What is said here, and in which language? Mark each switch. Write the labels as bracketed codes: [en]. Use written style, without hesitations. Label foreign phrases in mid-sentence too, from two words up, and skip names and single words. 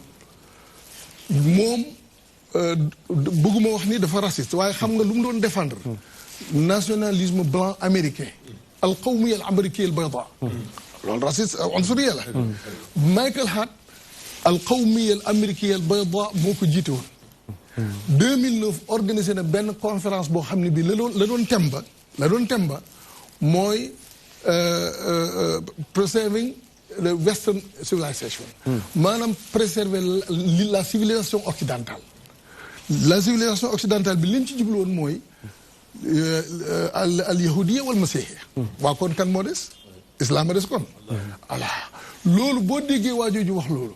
[wo] moom bëgguma wax ni dafa raciste waaye xam nga lu mu doon défendre [fr] nationalisme blanc américain [ar] القومية الأمريكية البيضاء [wo] loolu raciste unsuriya la Michael Hart [ar] القومية الأمريكية البيضاء [wo] moo ko jiite woon 2009 organisé na benn conférence boo xam ne bii la doon temba mooy [en] preserving the western civilization. [fr] maanaam préserver la civilisation occidentale. la civilisation occidentale [wo] bi liñ ci jublu woon mooy [ar] اليهودية والمسيحية. [wo] waa kon kan moo des. islam a des kon. voilà loolu boo déggee waa jooju wax loolu.